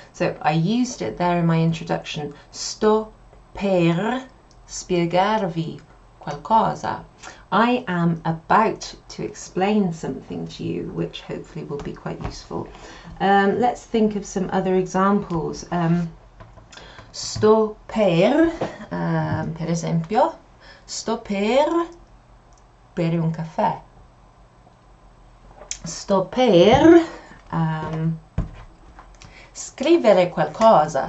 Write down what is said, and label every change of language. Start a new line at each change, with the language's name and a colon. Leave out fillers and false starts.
English: So I used it there in my introduction.
Italian: Sto per spiegarvi qualcosa.
English: I am about to explain something to you which hopefully will be quite useful. Let's think of some other examples.
Italian: Sto per esempio, sto per bere un caffè. Sto per scrivere qualcosa.